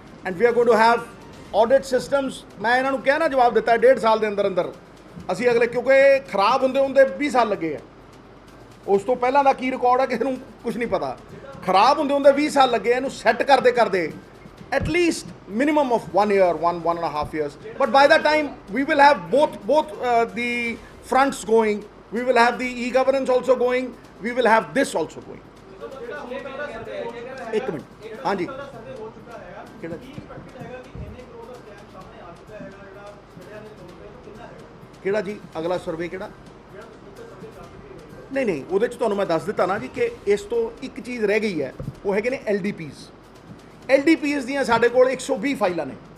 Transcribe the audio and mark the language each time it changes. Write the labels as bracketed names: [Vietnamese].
[English] And we are going to have audit systems. [Punjabi] ਮੈਂ ਇਹਨਾਂ ਨੂੰ ਕਿਹਾ ਨਾ, ਜਵਾਬ ਦਿੱਤਾ 1.5 ਸਾਲ ਦੇ ਅੰਦਰ ਅਸੀਂ ਅਗਲੇ, ਕਿਉਂਕਿ ਖਰਾਬ ਹੁੰਦੇ 20 ਸਾਲ ਲੱਗੇ ਆ। ਉਸ ਤੋਂ ਪਹਿਲਾਂ ਦਾ ਕੀ ਰਿਕਾਰਡ ਹੈ ਕਿਸੇ ਨੂੰ ਕੁਝ ਨਹੀਂ ਪਤਾ। ਖਰਾਬ ਹੁੰਦੇ 20 ਸਾਲ ਲੱਗੇ ਇਹਨੂੰ ਸੈੱਟ ਕਰਦੇ [English] at least minimum of 1 year, 1.5 years. But by that time we will have both the fronts going. We will have the e-governance also going. We will have this also going. [Hindi] एक minute, हाँ जी, [Punjabi] ਕਿਹੜਾ ਜੀ ਅਗਲਾ survey ਕਿਹੜਾ? ਨਹੀਂ ਉਹਦੇ 'ਚ ਤੁਹਾਨੂੰ ਮੈਂ ਦੱਸ ਦਿੱਤਾ ਨਾ ਜੀ ਕਿ ਇਸ ਤੋਂ ਇੱਕ ਚੀਜ਼ ਰਹਿ ਗਈ ਹੈ, ਉਹ ਹੈਗੇ ਨੇ LDPs ਦੀਆਂ ਸਾਡੇ ਕੋਲ 120 ਫਾਈਲਾਂ ਨੇ।